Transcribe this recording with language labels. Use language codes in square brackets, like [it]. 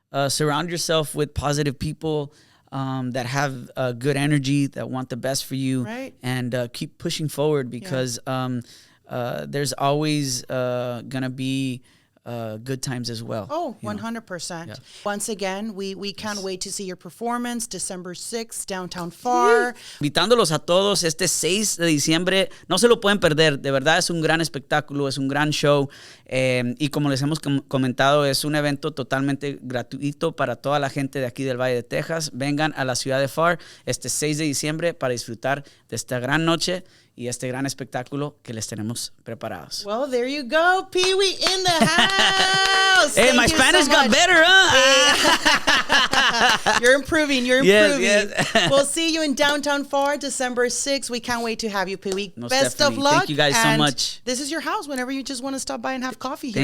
[en] Surround yourself with positive people. That have good energy, that want the best for you, right? And keep pushing forward because. There's always gonna be good times as well. Oh, 100%. Yeah. Once again, we can't wait to see your performance, December 6th, downtown Pharr. [es] Invitándolos a todos este 6 de diciembre. No se lo pueden perder. De verdad es un gran espectáculo, es un gran show. Y como les hemos comentado, es un evento totalmente gratuito para toda la gente de aquí del Valle de Texas. Vengan a la ciudad de Pharr este 6 de diciembre para disfrutar de esta gran noche. y este gran espectáculo que les tenemos preparados. [en] Well, there you go. Pee-wee in the house. Hey, my Spanish got better, huh? You're improving. You're improving. Yes. We'll see you in downtown Pharr, December 6th. We can't wait to have you, Pee-wee. Most Best definitely. of luck. Thank you guys so and much. This is your house whenever you just want to stop by and have coffee here.